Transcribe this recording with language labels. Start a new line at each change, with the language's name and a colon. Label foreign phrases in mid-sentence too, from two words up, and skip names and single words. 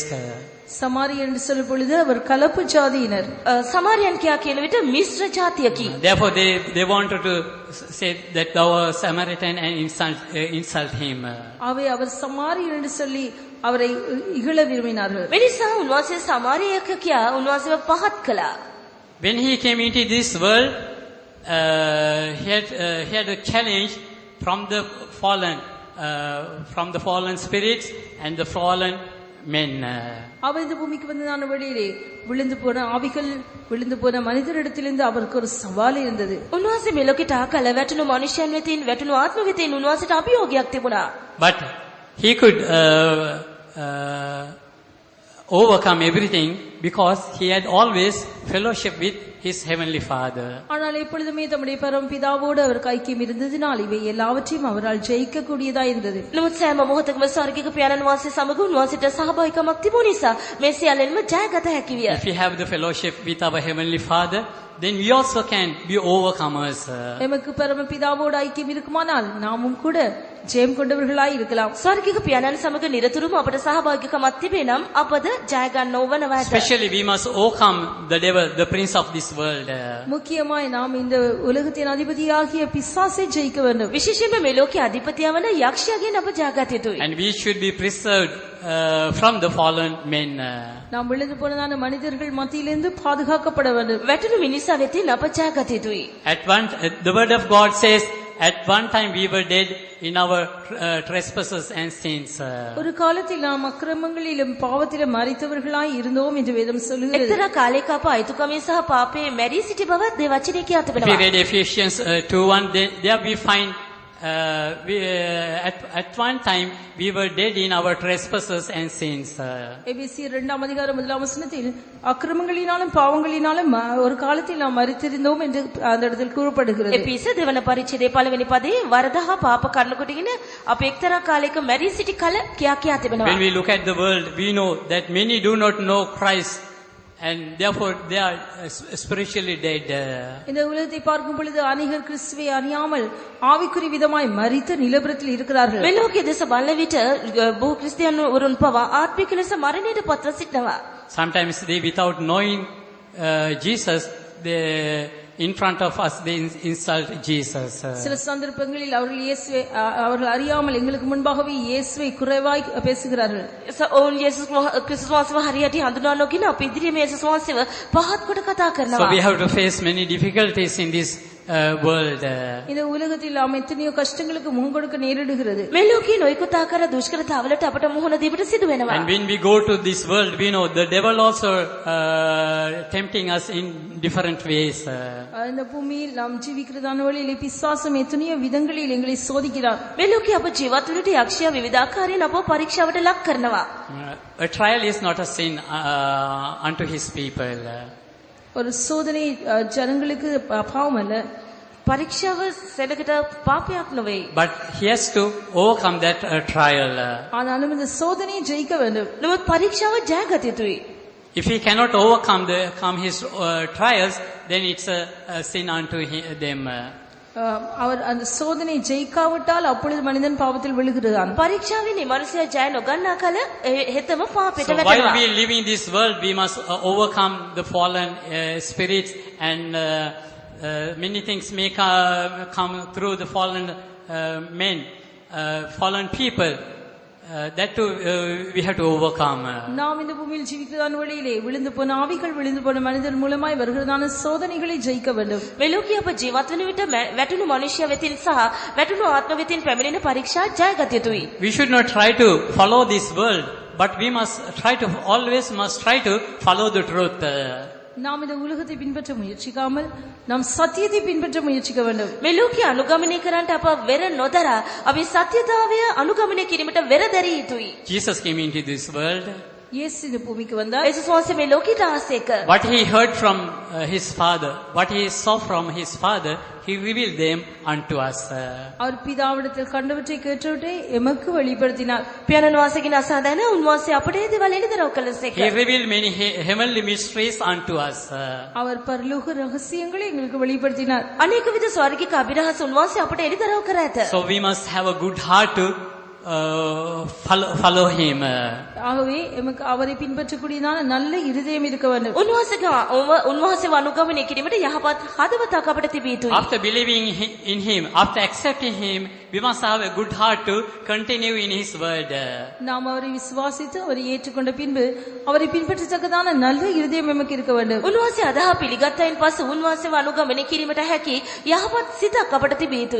Tamil: சமாரியன் என்று சொல்லும் பொழுது அவர் கலப்பு ஜாதியினர்.
Sinhala: සමාරියන් කියා කියන විට මිශ්‍ර ජාතියකි.
English: Therefore they wanted to say that thou art Samaritan and insult him.
Tamil: அவை அவர் சமாரியன் என்று சொல்லி அவரை இகழ விரும்பினார்கள்.
Sinhala: වෙනිසා උන්වහන්සේ සමාරියක කියා උන්වහන්සේව පහත් කළා.
English: When he came into this world, he had a challenge from the fallen spirits and the fallen men.
Tamil: அவர் இந்த பூமிக்கு வந்ததான வழியிலே விழுந்து போன ஆவிகள், விழுந்து போன மனிதரிடத்திலிருந்து அவருக்கு ஒரு சவால் இருந்தது.
Sinhala: උන්වහන්සේ මෙලොවට ආකල වැටුණු මනුෂ්‍යයන් වෙතින් වැටුණු ආත්ම වෙතින් උන්වහන්සේට අභියෝගයක් තිබුණා.
English: But he could overcome everything because he had always fellowship with his heavenly Father.
Tamil: ஆனால் எப்பொழுதுமே தம்முடைய பரமபிதாவோடு அவருக்கு ஐக்கியம் இருந்ததினால் இவை எல்லாவற்றையும் அவரால் ஜெயிக்க கூடியதாய் இருந்தது.
Sinhala: නමුත් සෑම මොහොතකම ස්වර්ගික පියාණන් වහන්සේ සමග උන්වහන්සේට සහභාගීකමක් තිබුණ නිසා මේ සියල්ලෙන්ම ජයගත හැකි විය.
English: If we have the fellowship with our heavenly Father, then we also can be overcomers.
Tamil: எமக்கு பரமபிதாவோடு ஐக்கியம் இருக்குமானால் நாமும் கூட ஜெயம் கொண்டவர்களாய் இருக்கலாம்.
Sinhala: ස්වර්ගික පියාණන් සමග නිරතුරුවම අපට සහභාගීකමක් තිබේ නම් අපද ජය ගන්නව වනවා.
English: Especially we must overcome the devil, the prince of this world.
Tamil: முக்கியமாய் நாம் இந்த உலகத்தின் அதிபதியாகிய பிசாசை ஜெயிக்க வேண்டும்.
Sinhala: විශේෂයෙන්ම මේ ලෝකයේ අධිපතිය වන යක්ෂයාගෙන් අප ජයගත යුතුයි.
English: And we should be preserved from the fallen men.
Tamil: நாம் விழுந்து போனதான மனிதர்கள் மத்தியிலிருந்து பாதுகாக்கப்பட வேண்டும்.
Sinhala: වැටුණු මිනිසා වෙතින් අප ජයගත යුතුයි.
English: The word of God says, at one time we were dead in our trespasses and sins.
Tamil: ஒரு காலத்தில் நாம் அக்கிரமங்களிலும் பாவத்திலும் மரித்தவர்களாய் இருந்தோம் என்று வேதம் சொல்லுகிறது.
Sinhala: එක්තරා කාලයක අප අයිතුකමින් සහ පාපයේ මැරී සිටි බව දේ වචනේ කියා
English: If we
Sinhala: තිබෙනවා.
English: read Ephesians 2:1, there we find at one time we were dead in our trespasses and sins.
Tamil: எபேசியர் 2ஆம் அதிகாரம் 1ஆம் வசனத்தில் அக்கிரமங்களினாலும் பாவங்களினாலும் ஒரு காலத்தில் நாம் மரித்திருந்தோம் என்று அந்த இடத்தில் கூறப்படுகிறது.
Sinhala: එපිස දෙවන පරිච්ඡේදයේ පළවෙනි පදේ වරද හා පාප කර්ම කොටගෙන අප එක්තරා කාලයක මැරී සිටි කල කියා තිබෙනවා.
English: When we look at the world, we know that many do not know Christ, and therefore they are spiritually dead.
Tamil: இந்த உலகத்தை பார்க்கும் பொழுது அநேகர் கிறிஸ்துவை அறியாமல் ஆவிக்குரிய விதமாய் மரித்த நிலவரத்தில் இருக்கிறார்கள்.
Sinhala: මේ ලෝකයේ දෙස බලන විට බොහෝ ක්‍රිස්තියානි වරුන් පවා ආත්මික ලෙස මරණයට පත්ව සිටිනවා.
English: Sometimes they, without knowing Jesus, they in front of us they insult Jesus.
Tamil: சில சந்தர்ப்பங்களில் அவர்கள் அறியாமல் எங்களுக்கு முன்பாகவே இயேசுவை குறைவாய் பேசுகிறார்கள்.
Sinhala: ඔවුන් යේසුස් ක්‍රිස්තුස් වහන්සේව හරියට හඳුනා නොගෙන අප ඉදිරියේ මේ යේසුස් වහන්සේව පහත් කොට කතා
English: So
Sinhala: කරනවා.
English: we have to face many difficulties in this world.
Tamil: இந்த உலகத்தில் நாம் எத்தனையோ கஷ்டங்களுக்கு முகம் கொடுக்க நேரிடுகிறது.
Sinhala: මේ ලෝකයේ නොයෙකුත් ආකාර දුෂ්කරතාවලට අපට මුහුණ දීමට සිදු වෙනවා.
English: And when we go to this world, we know the devil also tempting us in different ways.
Tamil: இந்த பூமியில் நாம் ஜீவிக்கிறதான வழியிலே பிசாசம் எத்தனையோ விதங்களில் எங்களை சோதிக்கிறார்.
Sinhala: මේ ලෝකයේ අප ජීවත් වුණට යක්ෂයා විවිධාකාරයෙන් අපව පරීක්ෂාවට ලක් කරනවා.
English: A trial is not a sin unto his people.
Tamil: ஒரு சோதனை ஜனங்களுக்கு பாவம் அல்ல.
Sinhala: පරීක්ෂාව සෙනගට පාපයක් නොවේ.
English: But he has to overcome that trial.
Tamil: ஆனாலும் இந்த சோதனையை ஜெயிக்க வேண்டும்.
Sinhala: නමුත් පරීක්ෂාව ජයගත යුතුයි.
English: If he cannot overcome his trials, then it's a sin unto them.
Tamil: அவர் அந்த சோதனை ஜெயிக்காவிட்டால் அப்பொழுது மனிதன் பாவத்தில் விழுகிறான்.
Sinhala: පරීක්ෂාවේ මේ මනුස්සයා ජය නොගන්නා කල හෙතම පාපයට
English: So while
Sinhala: වැටෙනවා.
English: we live in this world, we must overcome the fallen spirits, and many things may come through the fallen men, fallen people. that too we have to overcome.
Tamil: நாம் இந்த பூமியில் ஜீவிக்கிறதான வழியிலே விழுந்து போன ஆவிகள், விழுந்து போன மனிதர் மூலமாய் வருகிறதான சோதனைகளை ஜெயிக்க வேண்டும்.
Sinhala: මේ ලෝකයේ අප ජීවත් වෙන විට වැටුණු මනුෂ්‍ය වෙතින් සහ වැටුණු ආත්ම වෙතින් පැමිණෙන පරීක්ෂා ජයගත යුතුයි.
English: We should not try to follow this world, but we must try to follow the truth.
Tamil: நாம் இந்த உலகத்தை பின்பற்ற முயற்சிக்காமல் நாம் சத்தியத்தை பின்பற்ற முயற்சிக்க வேண்டும்.
Sinhala: මේ ලෝකයේ අනුගමනය කරන්නට අප වෙර නොදරා අපි සත්‍යතාවය අනුගමනය කිරීමට වෙර දැරිය යුතුයි.
English: Jesus came into this world.
Tamil: இயேசு இந்த பூமிக்கு வந்தார்.
Sinhala: යේසුස් වහන්සේ මේ ලෝකයට ආසේක.
English: What he heard from his father, what he saw from his father, he revealed them unto us.
Tamil: அவர் பிதாவிடத்தில் கண்டவற்றை கேட்டவற்றை எமக்கு வெளிப்படுத்தினார்.
Sinhala: පියාණන් වහන්සේගෙන් අසා දැන උන්වහන්සේ අපට ඒ දේවල් එළිදරව් කළසේක.
English: He revealed many heavenly mysteries unto us.
Tamil: அவர் பரலோக ரகசியங்களை எங்களுக்கு வெளிப்படுத்தினார்.
Sinhala: අනේක විද ස්වර්ගික අභිරහස උන්වහන්සේ අපට එළිදරව් කර ඇත.
English: So we must have a good heart to follow him.
Tamil: ஆகவே எமக்கு அவரை பின்பற்றக்கூடியதான நல்ல இருதயம் இருக்க வேண்டும்.
Sinhala: උන්වහන්සේව අනුගමනය කිරීමට යහපත් හදවතක් අපට තිබිය යුතුයි.
English: After believing in him, after accepting him, we must have a good heart to continue in his word.
Tamil: நாம் அவரை விசுவாசித்து அவரை ஏற்றுக்கொண்ட பின்பு அவரை பின்பற்றத்தக்கதான நல்ல இருதயம் எமக்கு இருக்க வேண்டும்.
Sinhala: උන්වහන්සේ අදහා පිළිගත්තයින් පසු උන්වහන්සේව අනුගමනය කිරීමට හැකි යහපත් සිතක් අපට තිබිය යුතුයි.